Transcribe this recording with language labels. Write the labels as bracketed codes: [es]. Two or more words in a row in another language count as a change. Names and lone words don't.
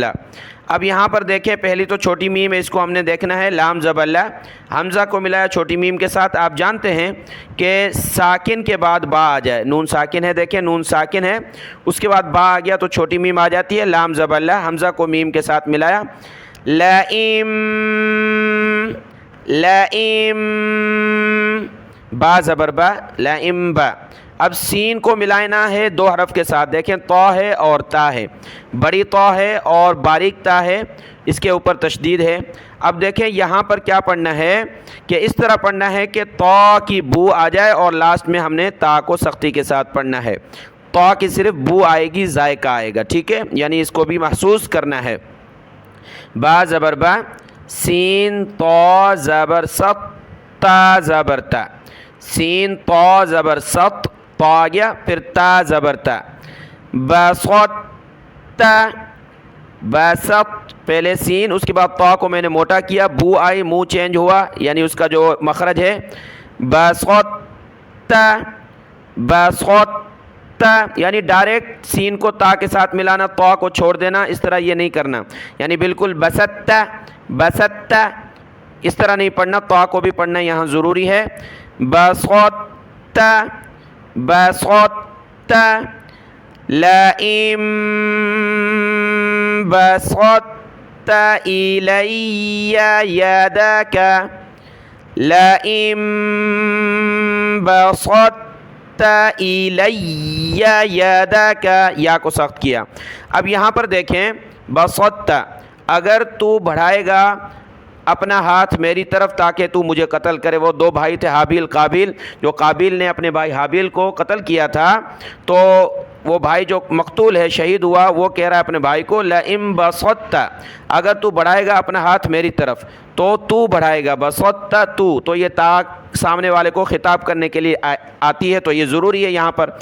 [ur] اب یہاں پر دیکھیں، پہلی تو چھوٹی میم ہے، اس کو ہم نے دیکھنا ہے، لام زبر لا، حمزہ کو ملایا چھوٹی میم کے ساتھ۔ آپ جانتے ہیں کہ ساکن کے بعد با آ جائے، نون ساکن ہے، دیکھیں نون ساکن ہے، اس کے بعد با آ گیا تو چھوٹی میم آ جاتی ہے، لام زبر لا، حمزہ کو میم کے ساتھ ملایا، لائم لائم، با زبر با، لائم با۔ اب سین کو ملانا ہے دو حرف کے ساتھ، دیکھیں طا ہے اور تا ہے، بڑی طا ہے اور باریک تا ہے، اس کے اوپر تشدید ہے۔ اب دیکھیں یہاں پر کیا پڑھنا ہے کہ اس طرح پڑھنا ہے کہ طا کی بو آ جائے اور لاسٹ میں ہم نے تا کو سختی کے ساتھ پڑھنا ہے، طا کی صرف بو آئے گی، ذائقہ آئے گا، ٹھیک ہے، یعنی اس کو بھی محسوس کرنا ہے۔ با زبر با، سین طا زبر ست، تا زبر تا، سین طا زبر ست، طا آ گیا، پھر تا زبر تا، بسط، بسط، پہلے سین، اس کے بعد طا کو میں نے موٹا کیا، بو آئی، منہ چینج ہوا، یعنی اس کا جو مخرج ہے، بسط، بسط، یعنی ڈائریکٹ سین کو تا کے ساتھ ملانا، طا کو چھوڑ دینا، اس طرح یہ نہیں کرنا، یعنی بالکل بسط، بسط، اس طرح نہیں پڑھنا، طا کو بھی پڑھنا یہاں ضروری ہے، بسط، [ar] بسط، لئن بسطت إلي يدك، لئن بسطت إلي يدك، [ur] یا کو سخت کیا۔ اب یہاں پر دیکھیں بسطت، اگر تو بڑھائے گا اپنا ہاتھ میری طرف تاکہ تو مجھے قتل کرے، وہ دو بھائی تھے حابیل قابیل، جو قابیل نے اپنے بھائی حابیل کو قتل کیا تھا، تو وہ بھائی جو مقتول ہے، شہید ہوا، وہ کہہ رہا ہے اپنے بھائی کو [ar] لئن بسطت، [ur] اگر تو بڑھائے گا اپنا ہاتھ میری طرف تو تو بڑھائے گا، بسطت تو یہ تا سامنے والے کو خطاب کرنے کے لیے آتی ہے، تو یہ ضروری ہے یہاں پر۔